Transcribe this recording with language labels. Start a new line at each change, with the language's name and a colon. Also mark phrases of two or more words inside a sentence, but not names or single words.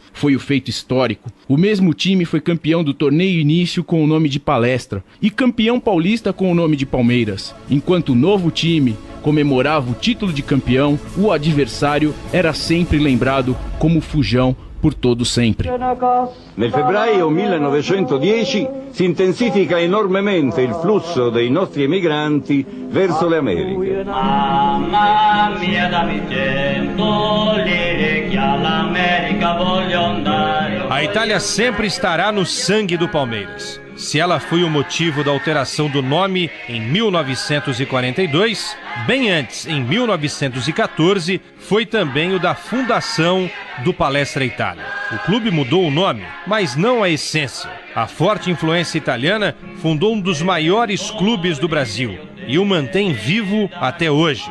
Portuguese: Foi o feito histórico. O mesmo time foi campeão do torneio início com o nome de Palestra e campeão paulista com o nome de Palmeiras. Enquanto o novo time comemorava o título de campeão, o adversário era sempre lembrado como Fujão por todo sempre.
Italian: Nel febbraio 1910 si intensifica enormemente il flusso dei nostri emigranti verso le Americhe. Mamma mia dammi 100 lire che all'America voglio andare.
Portuguese: A Itália sempre estará no sangue do Palmeiras. Se ela foi o motivo da alteração do nome em 1942, bem antes, em 1914, foi também o da fundação do Palestra Itália. O clube mudou o nome, mas não a essência. A forte influência italiana fundou um dos maiores clubes do Brasil e o mantém vivo até hoje.